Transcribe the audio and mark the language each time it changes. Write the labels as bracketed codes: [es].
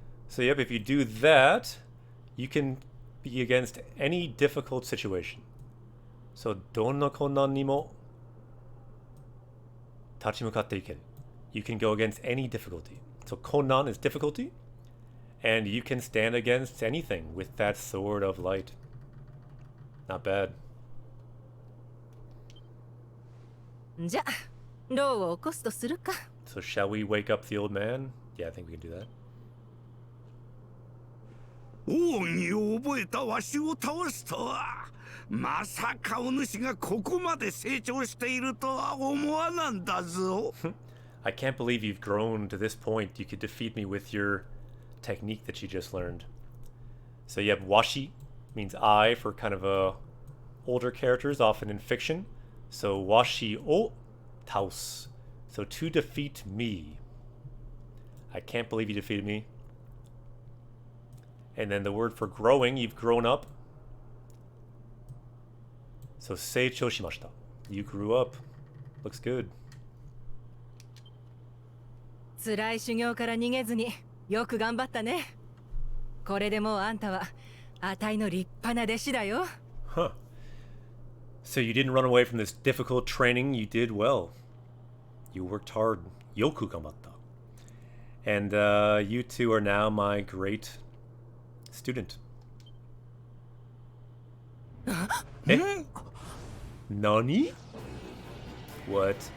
[en] So yep, if you do that, you can be against any difficult situation. [ja] So, どんな困難にも立ち向かっていける. [en] You can go against any difficulty. So, 困難 is difficulty, and you can stand against anything with that sword of light. Not bad. [ja] じゃ、牢を起こすとするか。 [en] So, shall we wake up the old man? Yeah, I think we can do that. [ja] 奥義を覚えたわしを倒すとは。まさかお主がここまで成長しているとは思わなんだぞ。 [en] I can't believe you've grown to this point. You could defeat me with your technique that you just learned. So you have washi, means I for kind of older characters, often in fiction. So [ja] washi o taos. [en] So to defeat me. I can't believe you defeated me. And then the word for growing, you've grown up. So [ja] seichou shimashita. [en] You grew up. Looks good. [ja] 辛い修行から逃げずによく頑張ったね。これでもうあんたはあたいの立派な弟子だよ。 Huh. [en] So you didn't run away from this difficult training. You did well. You worked hard. [ja] Yoku gamatta. [en] And you two are now my great student. Eh? Nani? What?